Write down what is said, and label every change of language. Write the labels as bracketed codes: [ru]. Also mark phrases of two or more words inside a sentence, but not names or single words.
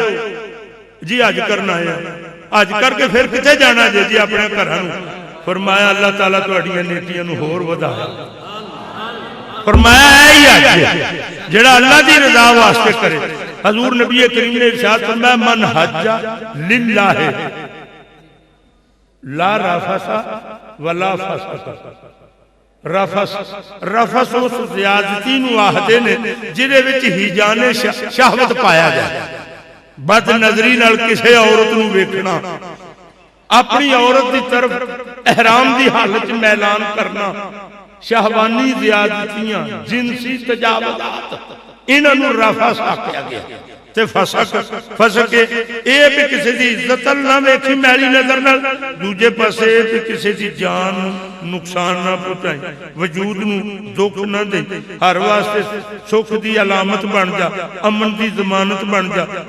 [pa] جی حج کرنا اے، حج کر کے فیر کتھے جانا جے? جی اپنے گھراں نوں. فرمایا اللہ تعالیٰ تہاڈیاں نیکیاں نوں ہور ودھائے. فرمایا اے ہی حج جیہڑا اللہ دی رضا واسطے کرے. حضور نبی کریم نے ارشاد فرمایا [ar] من حج لله لا رفث ولا فسق. [pa] رفث رفث اس زیادتی نوں آکھدے نے جیہدے وچ ہیجانِ شہوت پایا جائے، بد نظری نال کسی عورت نوں ویکھنا, [ur] اپنی عورت کی طرف احرام کی حالت میں اعلان کرنا, [pa] شہوانی زیادتیاں، جنسی تجاوزات، انہوں رفث آکھیا گیا. تے فسق فسق اے بھی کسی کی عزت نہ ویکھی میلی نظر نال، دوجے پاسے بھی کسی کی جان نقصان نہ پہنچائی، وجود نوں دکھ نہ دے، ہر واسطے سکھ کی علامت بن جا، امن کی ضمانت بن جا.